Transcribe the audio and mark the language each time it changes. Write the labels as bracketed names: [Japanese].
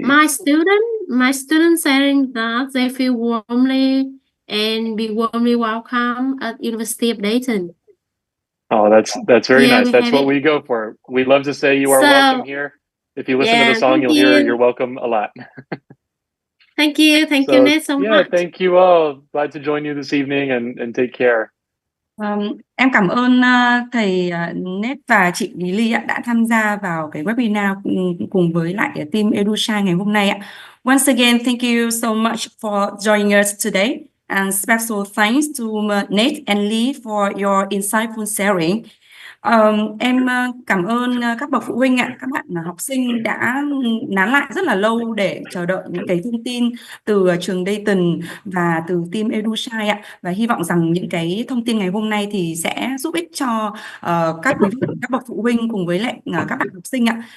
[English] My students saying that they feel warmly and be warmly welcome at University of Dayton. Oh, that's very nice. That's what we go for. We love to say you are welcome here. If you listen to the song, you'll hear you're welcome a lot. Thank you Nate so much. Yeah, thank you all. Glad to join you this evening and take care. [Vietnamese] Em cảm ơn thầy Nết và chị Lý Ly đã tham gia vào cái webinar cùng với lại team EduSci ngày hôm nay ạ. [English] Once again, thank you so much for joining us today, and special thanks to Nate and Lee for your insightful sharing. [Vietnamese] Em cảm ơn các bậc phụ huynh ạ, các bạn học sinh đã nán lại rất là lâu để chờ đợi những cái thông tin từ trường Dayton và từ team EduSci ạ, và hy vọng rằng những cái thông tin ngày hôm nay thì sẽ giúp ích cho các quý vị, các bậc phụ huynh cùng với lại các bạn học sinh ạ.